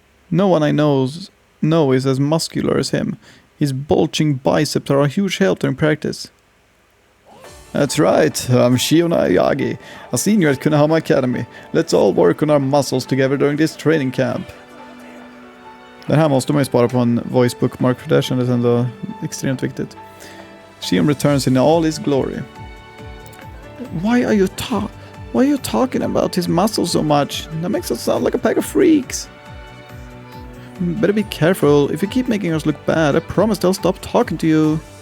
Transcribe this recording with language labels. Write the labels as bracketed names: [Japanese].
[English] No one I know is as muscular as him. His bulging biceps are a huge help during practice. That's right, I'm Shion Ayagi, a senior at Kunahama Academy. Let's all work on our muscles together during this training camp. [Swedish] Det här måste man ju spara på en voice bookmark, för det kändes ändå extremt viktigt. [English] Shion returns in all his glory. Why are you talking about his muscles so much? That makes us sound like a pack of freaks. Better be careful. If you keep making us look bad, I promise they'll stop talking to you.